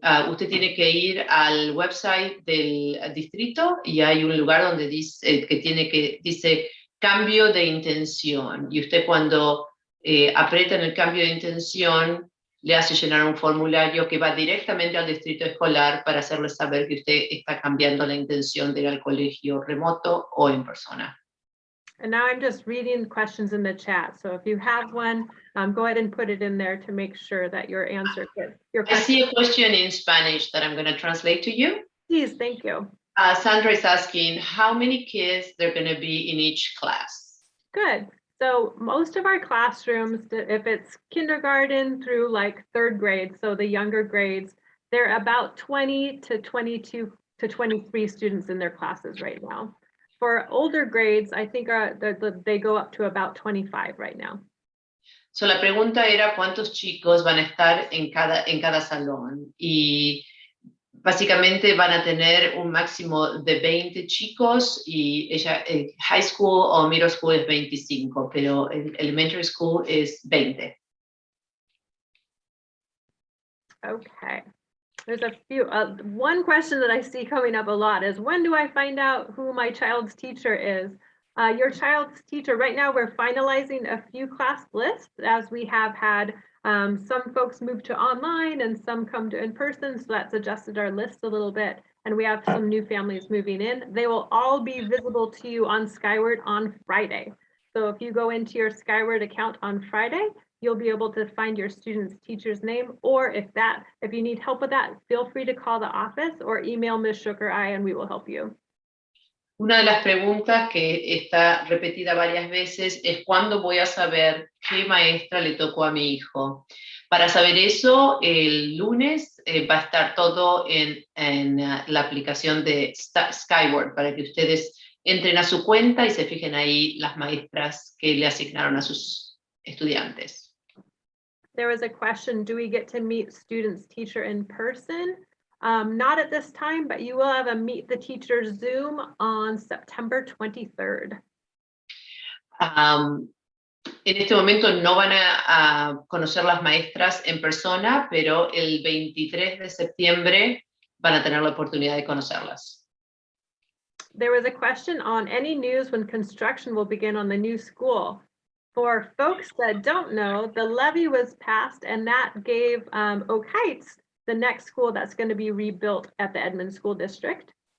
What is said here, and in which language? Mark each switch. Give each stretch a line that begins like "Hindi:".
Spanish: Usted tiene que ir al website del distrito y hay un lugar donde dice cambio de intención, y usted cuando aprieta en el cambio de intención le hace llenar un formulario que va directamente al distrito escolar para hacerle saber que usted está cambiando la intención de ir al colegio remoto o en persona.
English: And now I'm just reading questions in the chat. So if you have one, go ahead and put it in there to make sure that your answer fits your question. I see a question in Spanish that I'm going to translate to you. Please, thank you. Sandra is asking, how many kids there going to be in each class? Good. So most of our classrooms, if it's kindergarten through like third grade, so the younger grades, they're about 20 to 22 to 23 students in their classes right now. For older grades, I think they go up to about 25 right now.
Spanish: So la pregunta era cuántos chicos van a estar en cada salón, y básicamente van a tener un máximo de 20 chicos, y high school o middle school es 25, pero el elementary school es 20.
English: Okay. There's a few, one question that I see coming up a lot is, when do I find out who my child's teacher is? Your child's teacher, right now we're finalizing a few class lists, as we have had some folks move to online and some come to in person, so that's adjusted our list a little bit. and we have some new families moving in. They will all be visible to you on Skyward on Friday. So if you go into your Skyward account on Friday, you'll be able to find your student's teacher's name, or if you need help with that, feel free to call the office or email Ms. Sugar and we will help you.
Spanish: Una de las preguntas que está repetida varias veces es ¿cuándo voy a saber qué maestra le tocó a mi hijo? Para saber eso, el lunes va a estar todo en la aplicación de Skyward para que ustedes entren a su cuenta y se fijen ahí las maestras que le asignaron a sus estudiantes.
English: There was a question, do we get to meet students' teacher in person? Not at this time, but you will have a Meet the Teacher Zoom on September 23rd.
Spanish: En este momento no van a conocer las maestras en persona, pero el 23 de septiembre van a tener la oportunidad de conocerlas.
English: There was a question on any news when construction will begin on the new school. For folks that don't know, the levy was passed and that gave Oak Heights the next school that's going to be rebuilt at the Edmond School District.